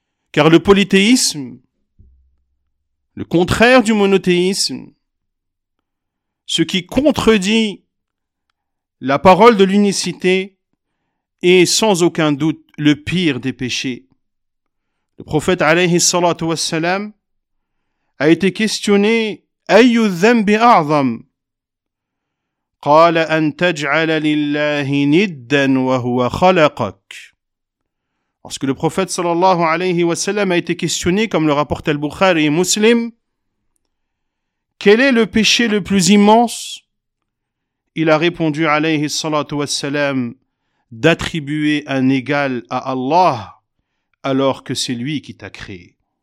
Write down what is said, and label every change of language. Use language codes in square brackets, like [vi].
[fr] Car le polythéisme, le contraire du monothéisme, ce qui contredit la parole de l'unicité est sans aucun doute le pire des péchés. Le prophète alayhi salatu wassalam a été questionné « [ar] Ayyu dhanbi a'zam ?» قال أن تجعل لله ندا وهو خلقك. [fr] Lorsque le prophète sallallahu alayhi wa sallam a été questionné, comme le rapporte Al-Bukhari et Muslim, quel est le péché le plus immense? Il a répondu alayhi salatu wa sallam d'attribuer un égal à Allah alors que c'est lui qui t'a créé.